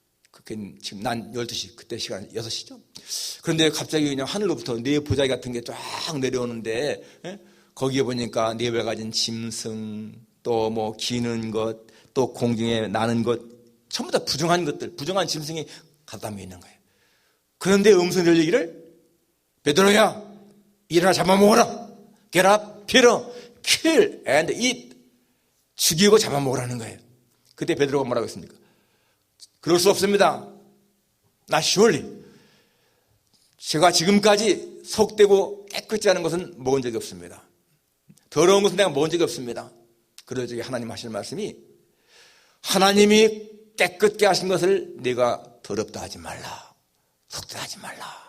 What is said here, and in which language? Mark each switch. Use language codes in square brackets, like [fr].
[ko] 그게 지금 난 12시, 그때 시간 6시죠. 그런데 갑자기 그냥 하늘로부터 네 보자기 같은 게 쫙 내려오는데, 거기에 보니까 네 배 가진 짐승, 또 뭐 기는 것, 또 공중에 나는 것, 전부 다 부정한 것들, 부정한 짐승이 갖다 담겨 있는 거예요. 그런데 음성이 들리기를, 베드로야, 일어나 잡아먹어라. [en] Get up, Peter, kill and eat. [ko] 죽이고 잡아먹으라는 거예요. 그때 베드로가 뭐라고 했습니까? 그럴 수 없습니다. [en] Not surely. [ko] 제가 지금까지 속되고 깨끗지 않은 것은 먹은 적이 없습니다. 더러운 것은 내가 먹은 적이 없습니다. 그러자 하나님 하실 말씀이, 하나님이 깨끗게 하신 것을 네가 더럽다 하지 말라. 속되다 하지 말라.